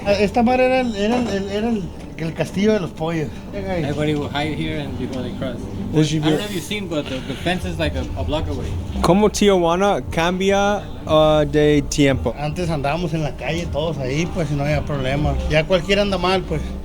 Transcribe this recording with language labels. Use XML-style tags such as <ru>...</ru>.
<es>Esta madre era el castillo de los pollos.</es> <en>Everybody will hide here and before they cross. I don't know if you've seen, but the fence is like a block away.</en> <es>¿Cómo Tijuana cambia de tiempo? Antes andábamos en la calle todos ahí, pues, y no había problema. Ya cualquiera anda mal, pues.</es>